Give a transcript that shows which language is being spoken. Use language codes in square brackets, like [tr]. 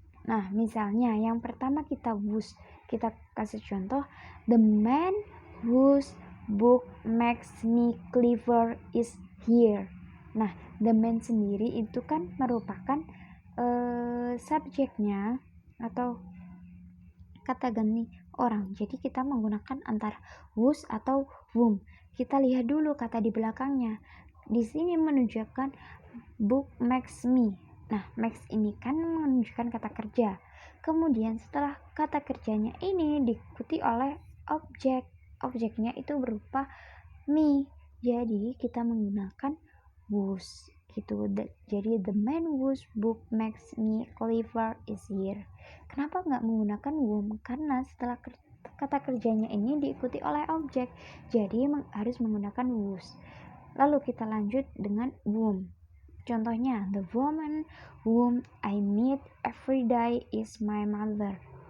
[id] Nah, misalnya yang pertama kita whose, kita kasih contoh, [en] the man whose book makes me clever is here. [id] Nah, [en] the man [id] sendiri itu kan merupakan subjeknya atau kata ganti orang. Jadi kita menggunakan antara whose atau whom. Kita lihat dulu kata di belakangnya. Di sini menunjukkan [en] book makes me. [id] Nah, makes ini kan menunjukkan kata kerja. Kemudian setelah kata kerjanya ini diikuti oleh objek. Objeknya itu berupa me. Jadi kita menggunakan whose. gitu. Jadi [en] the man whose book makes me clever is here. [id] Kenapa nggak menggunakan whom? Karena setelah kata kerjanya ini diikuti oleh objek, jadi harus menggunakan whose. Lalu kita lanjut dengan whom. Contohnya, [en] the woman whom I meet every day is my mother.